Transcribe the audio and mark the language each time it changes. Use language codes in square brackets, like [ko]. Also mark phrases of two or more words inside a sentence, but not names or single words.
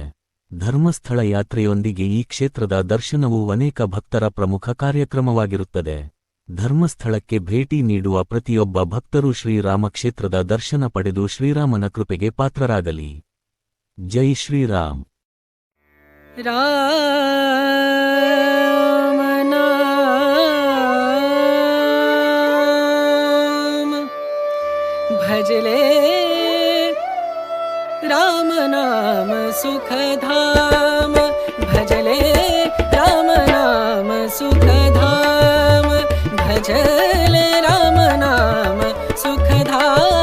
[kn] ಧರ್ಮಸ್ಥಳ ಯಾತ್ರೆಯೊಂದಿಗೆ ಈ ಕ್ಷೇತ್ರದ ದರ್ಶನವು ಅನೇಕ ಭಕ್ತರ ಪ್ರಮುಖ ಕಾರ್ಯಕ್ರಮವಾಗಿರುತ್ತದೆ. ಧರ್ಮಸ್ಥಳಕ್ಕೆ ಭೇಟಿ ನೀಡುವ ಪ್ರತಿಯೊಬ್ಬ ಭಕ್ತರು ಶ್ರೀರಾಮ ಕ್ಷೇತ್ರದ ದರ್ಶನ ಪಡೆದು ಶ್ರೀರಾಮನ ಕೃಪೆಗೆ ಪಾತ್ರರಾಗಲಿ. ಜೈ ಶ್ರೀರಾಮ್. [hi] भजले राम नाम सुखधाम, भजले राम नाम सुखधाम, भजले राम नाम सुखधाम.